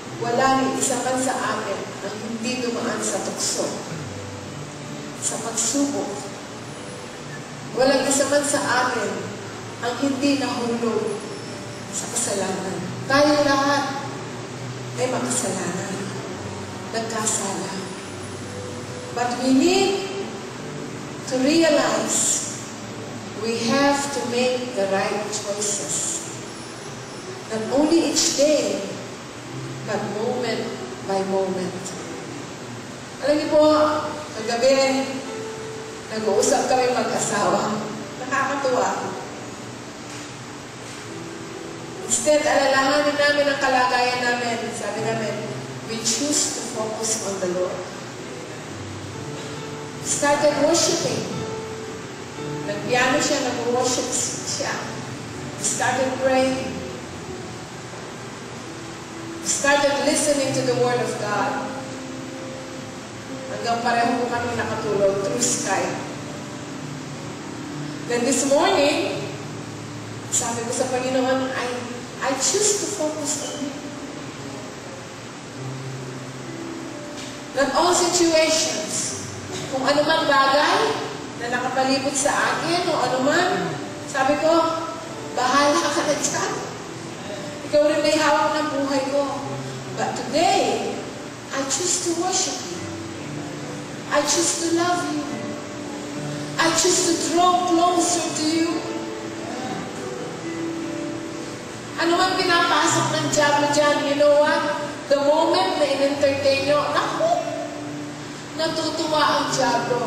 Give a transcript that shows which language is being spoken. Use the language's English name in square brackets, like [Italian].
[Filipino] Wala ni isa man sa atin ang hindi dumaan sa tukso, sa pagsubok. Walang isa man sa atin ang hindi nahulog sa kasalanan. Tayo lahat ay makasalanan, nagkasala. [English] But we need to realize we have to make the right choices. Not only each day, but moment by moment. [Filipino] Alam niyo po, kagabi, nag-uusap kami mag-asawa. Nakakatuwa. Instead, alalahanin namin ang kalagayan namin. Sabi namin, [English] we choose to focus on the Lord. Started worshiping. [Filipino] Nag-piano siya, nag-worship siya. [English] Started praying. Started listening to the Word of God. [Filipino] Hanggang pareho po kami nakatulog [English] through Skype. Then this morning, [Filipino] sabi ko sa Panginoon, [English] I choose to focus on Him. Not all situations, [Filipino] kung anumang bagay na nakapalibot sa akin o anuman, sabi ko, bahala ka na dyan. Ikaw rin may hawak ng buhay ko. [English] But today, I choose to worship You. I choose to love You. I choose to draw closer to You. [Filipino] Ano man pinapasok ng diablo dyan, [English] you know what? The moment [Filipino] na in-entertain nyo, naku, natutuwa ang diablo.